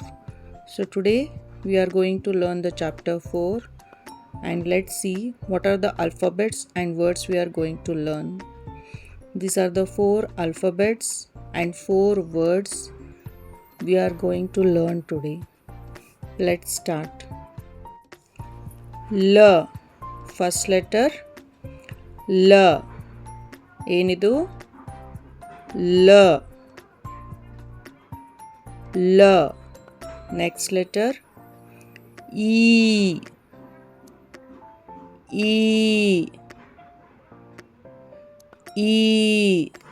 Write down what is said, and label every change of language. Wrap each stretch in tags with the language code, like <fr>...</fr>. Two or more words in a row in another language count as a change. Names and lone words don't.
<en>So today we are going to learn the chapter 4 and let's see what are the alphabets and words we are going to learn. These are the 4 alphabets and 4 words we are going to learn today. Let's start. L. First letter L.</en> <kn>ಏನಿದು L.</kn> <en>L. Next letter E. E. E.</en>